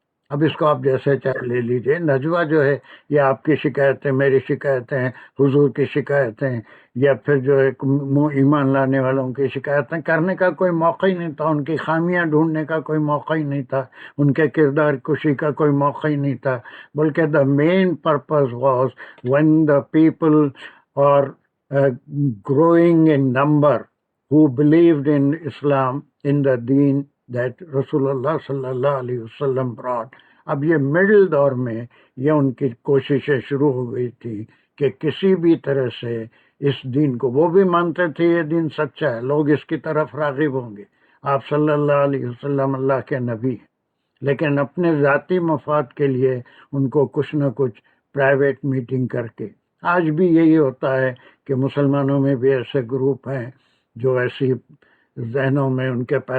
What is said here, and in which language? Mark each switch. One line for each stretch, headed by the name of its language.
Urdu: اب اس کو آپ جیسے چاہے لے لیجئے. نجوہ جو ہے یہ آپ کی شکایتیں، میری شکایتیں، حضور کی شکایتیں، یا پھر جو ہے ایمان لانے والوں کی شکایتیں کرنے کا کوئی موقع ہی نہیں تھا، ان کی خامیاں ڈھونڈنے کا کوئی موقع ہی نہیں تھا، ان کے کردار کشی کا کوئی موقع ہی نہیں تھا.
English: بلکہ the main purpose was when the people are growing in number who believed in Islam, in the deen that Rasulullah sallallahu alaihi wasallam brought,
Urdu: اب یہ مڈل دور میں یہ ان کی کوششیں شروع ہو گئی تھی کہ کسی بھی طرح سے اس دین کو، وہ بھی مانتے تھے یہ دین سچا ہے، لوگ اس کی طرف راغب ہوں گے، آپ صلی اللہ علیہ وسلم اللہ کے نبی ہیں، لیکن اپنے ذاتی مفاد کے لیے ان کو کچھ نہ کچھ پرائیویٹ میٹنگ کر کے، آج بھی یہی ہوتا ہے کہ مسلمانوں میں بھی ایسے گروپ ہیں جو ایسی ذہنوں میں ان کے